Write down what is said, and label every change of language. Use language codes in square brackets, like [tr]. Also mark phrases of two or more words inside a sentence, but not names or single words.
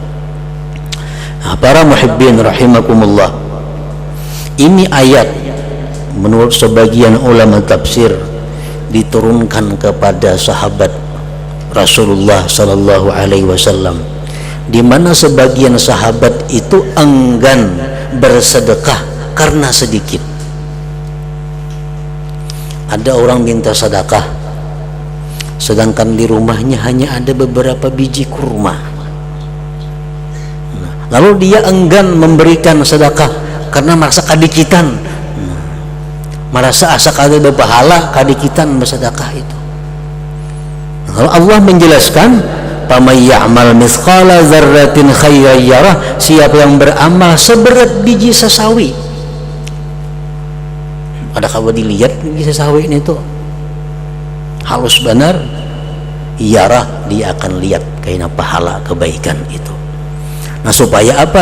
[id] Para [ar] muhibbin rahimakumullah, [id] ini ayat menurut sebagian ulama tafsir diturunkan kepada sahabat Rasulullah [ar] sallallahu alaihi wasallam, [id] di mana sebagian sahabat itu enggan bersedekah karena sedikit. Ada orang minta sedekah, sedangkan di rumahnya hanya ada beberapa biji kurma. Lalu dia enggan memberikan sedekah karena merasa kadikitan, merasa [bjn] asa kada berpahala, [id] kadikitan bersedekah itu. Lalu Allah menjelaskan, [ar] "Faman ya'mal mithqala dzarratin khairan yarah", [id] siapa yang beramal seberat biji sesawi. Ada kabar dilihat biji sesawi ini tuh halus benar, yarah, dia akan lihat kaina pahala kebaikan itu. Nah, supaya apa?